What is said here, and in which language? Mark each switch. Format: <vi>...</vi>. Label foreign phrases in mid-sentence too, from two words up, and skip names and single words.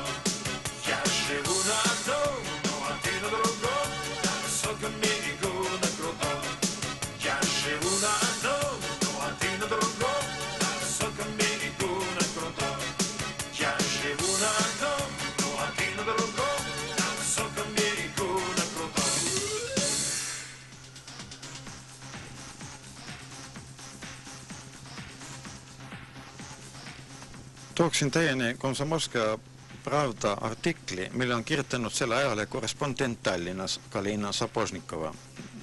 <ru>Я живу на одном, ну а ты на другом, на высоком берегу, на крутом. Я живу на одном, ну а ты на другом, на высоком берегу, на крутом. Я живу на одном, ну а ты на другом, на высоком берегу, на крутом.</ru> <et>Tooksin teieni Komsomolskaja Pravda artikli, mille on kirjutanud selle ajale korrespondent Tallinnas Galina Sapožnikova.</et>